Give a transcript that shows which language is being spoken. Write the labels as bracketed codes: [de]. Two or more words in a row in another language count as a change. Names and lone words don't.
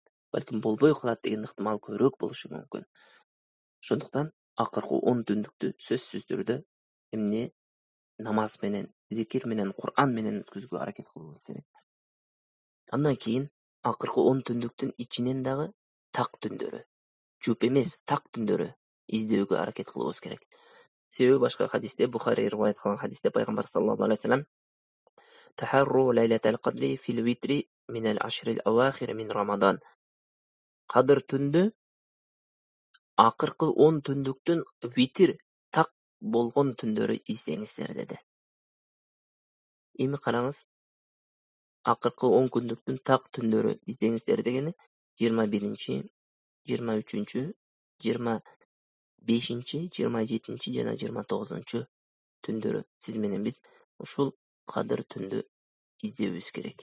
[ky] Балким болбой калат деген ыктымал көбүрөөк болушу мүмкүн. Ошондуктан акыркы 10 түндүктү сөзсүз түрдө эмне намаз менен, зикир менен, Кур'ан менен өткөзүүгө аракет кылабыз керек. Андан кийин акыркы 10 түндүктүн ичинен дагы так түндөрү, жуп эмес, так түндөрү издөөгө аракет кылабыз керек. Себеби башка хадисте, Бухари риваят кылган хадисте пайгамбар [ar] صلى الله عليه وسلم تحروا ليلة القدر في الوتر من العشر الأواخر من رمضان. [ky] Кадыр түндү акыркы 10 түндүктүн витир так болгон түндөрү издеңиздер деди. Эми караңыз, акыркы 10 күндүктүн так түндөрү издеңиздер дегени 21-чи, 23-чү, 25-чи, 27-чи жана 29-чу түндөрү сиз менен биз ушул Кадыр түндү издебиз керек.